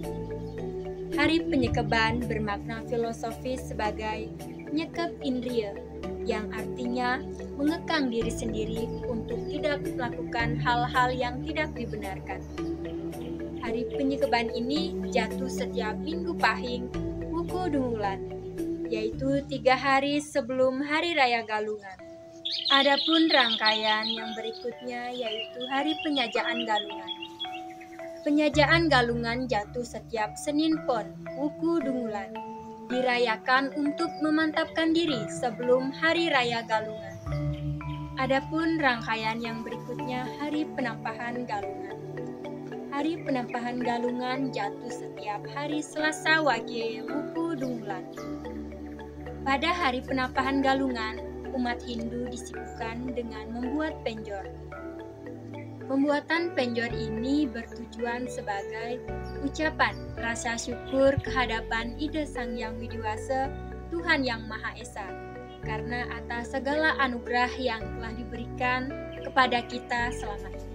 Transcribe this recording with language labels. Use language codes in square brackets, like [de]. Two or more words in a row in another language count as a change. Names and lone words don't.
[id] Hari Penyekeban bermakna filosofis sebagai [ban] nyekep indria, [id] yang artinya mengekang diri sendiri untuk tidak melakukan hal-hal yang tidak dibenarkan. Hari Penyekeban ini jatuh setiap Minggu Pahing Wuku Dungulan, yaitu 3 hari sebelum Hari Raya Galungan. Adapun rangkaian yang berikutnya yaitu Hari Penyajaan Galungan. Penyajaan Galungan jatuh setiap Senin Pon Wuku Dungulan, dirayakan untuk memantapkan diri sebelum Hari Raya Galungan. Adapun rangkaian yang berikutnya Hari Penampahan Galungan. Hari Penampahan Galungan jatuh setiap hari Selasa Wage Wuku Dungulan. Pada Hari Penampahan Galungan, umat Hindu disibukkan dengan membuat penjor. Pembuatan penjor ini bertujuan sebagai ucapan rasa syukur kehadapan Ida Sang Hyang Widiwasa, Tuhan Yang Maha Esa, karena atas segala anugerah yang telah diberikan kepada kita selama ini.